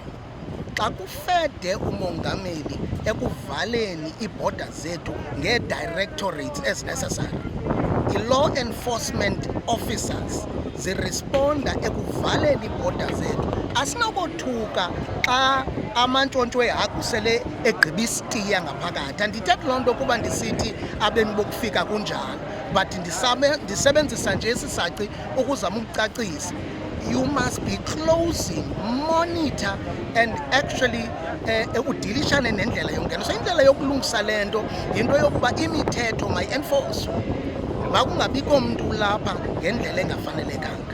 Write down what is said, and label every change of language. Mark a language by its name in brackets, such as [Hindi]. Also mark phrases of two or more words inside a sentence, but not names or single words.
[Xhosa] Xa kufede umongameli ekuvaleni iiborders zethu ngee-directorates ezinecessary, i-law enforcement officers ziresponda ekuvaleni iiborders zethu. Asinakothuka xa amantshontsho ehagu sele egqiba isitiya ngaphakathi. Andithethi loo nto kuba ndisithi abemi bokufika kunjalo, but ndisebenzisa nje isisaci ukuzama ukucacisa. [English] You must be closing, monitor and actually [Xhosa] udilishane nendlela yongena. So indlela yokulungisa lento yinto yokuba imithetho mayi-enforcwe, makungabikho umuntu lapha ngendlela engafanelekanga.